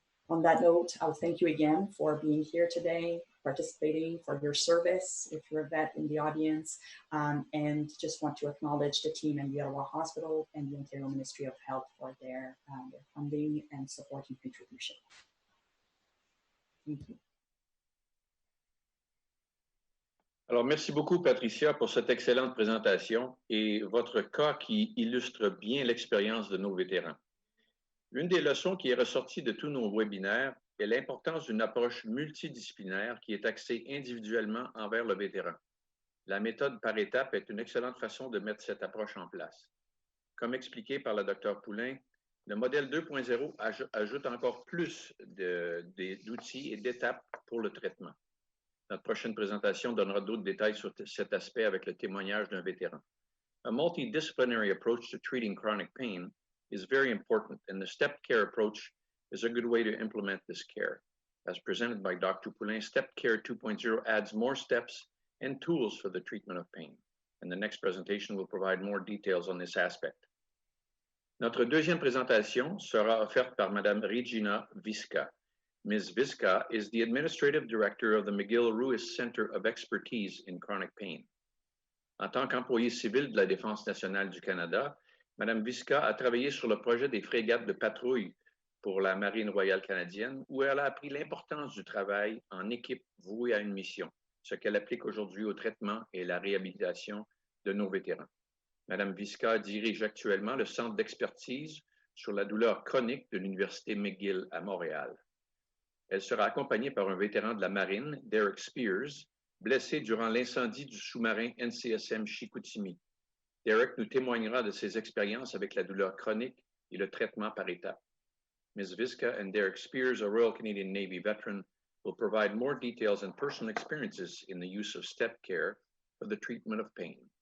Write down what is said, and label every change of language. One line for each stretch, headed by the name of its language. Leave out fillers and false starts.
English: On that note, I'll thank you again for being here today, participating, for your service, if you're a vet in the audience, and just want to acknowledge the team in the Ottawa Hospital and the Ontario Ministry of Health for their funding and support and contribution. Thank you.
French: Alors, merci beaucoup, Patricia, pour cette excellente présentation et votre cas qui illustre bien l'expérience de nos vétérans. Une des leçons qui est ressortie de tous nos webinaires est l'importance d'une approche multidisciplinaire qui est axée individuellement envers le vétéran. La méthode par étapes est une excellente façon de mettre cette approche en place. Comme expliqué par le Dr Poulin, le modèle 2.0 ajoute encore plus d'outils et d'étapes pour le traitement. Notre prochaine présentation donnera d'autres détails sur cet aspect avec le témoignage d'un vétéran.
English: A multidisciplinary approach to treating chronic pain is very important, and the stepped care approach is a good way to implement this care. As presented by Dr. Poulin, Stepped Care 2.0 adds more steps and tools for the treatment of pain. And the next presentation will provide more details on this aspect.
French: Notre deuxième présentation sera offerte par Mme Regina Visca.
English: Ms. Visca is the Administrative Director of the McGill Ruiz Center of Expertise in Chronic Pain.
French: En tant qu'employée civile de la Défense nationale du Canada, Mme Visca a travaillé sur le projet des frégates de patrouille pour la Marine royale canadienne, où elle a appris l'importance du travail en équipe vouée à une mission, ce qu'elle applique aujourd'hui au traitement et la réhabilitation de nos vétérans. Mme Visca dirige actuellement le Centre d'expertise sur la douleur chronique de l'Université McGill à Montréal. Elle sera accompagnée par un vétéran de la Marine, Derek Spears, blessé durant l'incendie du sous-marin NCSM Chicoutimi. Derek nous témoignera de ses expériences avec la douleur chronique et le traitement par étapes.
English: Ms. Visca and Derek Spears, a Royal Canadian Navy veteran, will provide more details and personal experiences in the use of step care for the treatment of pain.